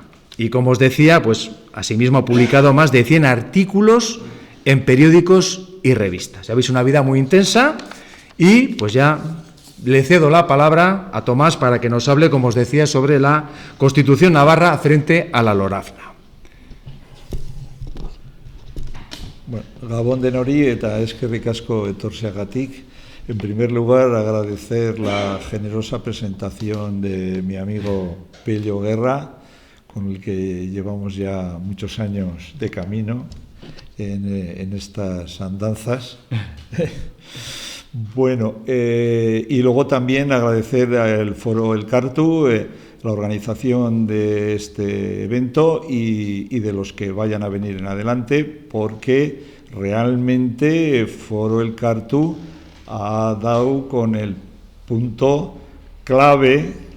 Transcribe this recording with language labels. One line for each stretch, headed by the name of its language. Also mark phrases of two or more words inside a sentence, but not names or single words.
Spanish: Y como os decía, pues asimismo ha publicado más de 100 artículos en periódicos y revistas. Ya veis, una vida muy intensa y pues ya le cedo la palabra a Tomás para que nos hable, como os decía, sobre la Constitución navarra frente a la Loravna.
Basque: Bueno, Gabón denori eta eskerrik asko etortzeagatik.
Spanish: En primer lugar, agradecer la generosa presentación de mi amigo Pello Guerra, con el que llevamos ya muchos años de camino en estas andanzas. Bueno, y luego también agradecer al Foro Elkartu la organización de este evento y de los que vayan a venir en adelante, porque realmente Foro Elkartu ha dado con el punto clave